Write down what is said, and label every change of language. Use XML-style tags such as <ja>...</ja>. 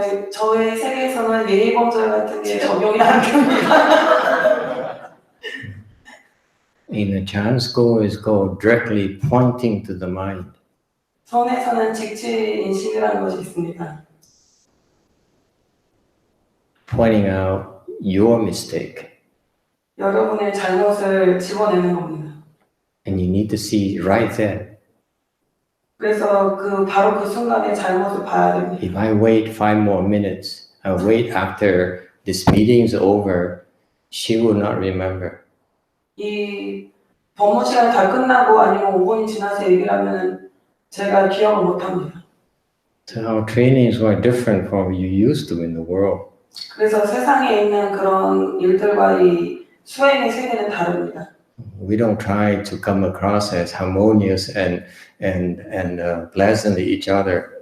<ko>저의 세계에서는 예의범절 같은 게 적용이 안 됩니다.</ko> <en>In the Chan school, it's called directly pointing to the mind.</en> <ko>선에서는 직지 인식이라는 것이 있습니다.</ko> <en>Pointing out your mistake.</en> <ko>여러분의 잘못을 집어내는 겁니다.</ko> <en>And you need to see right there.</en> <ko>그래서 바로 그 순간에 잘못을 봐야 됩니다.</ko> <en>If I wait 5 more minutes, I wait after this meeting's over, she will not remember.</en> <ko>이 법문 시간이 다 끝나고 아니면 5분이 지나서 얘기를 하면 제가 기억을 못 합니다.</ko> <en>So our trainings were different from what you used to in the world.</en> <ko>그래서 세상에 있는 그런 일들과 이 수행의 세계는 다릅니다.</ko> <en>We don't try to come across as harmonious and pleasant to each other.</en>